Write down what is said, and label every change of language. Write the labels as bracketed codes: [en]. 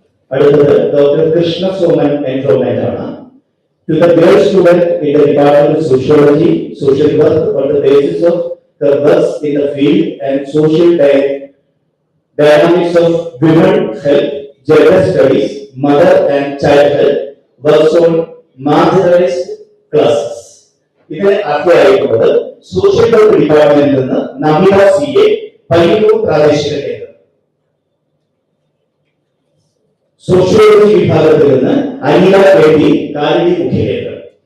[ml] അടുത്തത് doctor Krishna Soman enrolment ആണ്. [en] To the girl student in the Department of Sociology, Social Work on the basis of her works in the field and social dynamics of women health, gender studies, mother and child health, works on marginalized classes. [ml] ഇതിന് അർഹയായിട്ടുള്ളത് social work ഡിപ്പാർട്ട്മെന്റിൽ നിന്ന് Namitha CA Payyanur പ്രാദേശിക കേന്ദ്രം. Sociology വിഭാഗത്തിൽ നിന്ന് Anila KT Kalady മുഖ്യകേന്ദ്രം.